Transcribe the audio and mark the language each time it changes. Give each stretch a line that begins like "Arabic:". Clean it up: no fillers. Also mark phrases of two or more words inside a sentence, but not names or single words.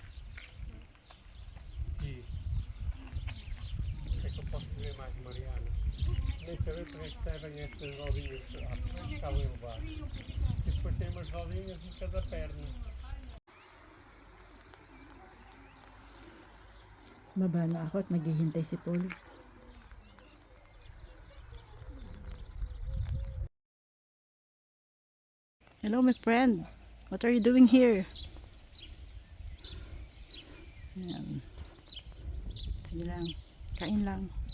Portuguese: E o que é que eu posso dizer mais, Mariana? Nem saber para que servem estas rodinhas que estavam elevadas. E depois tem umas rodinhas em cada perna.
Filipino: Baba na ako at naghihintay si Paul.
English: Hello my friend, what are you doing here?
Filipino: Ayan. Sige lang, kain lang.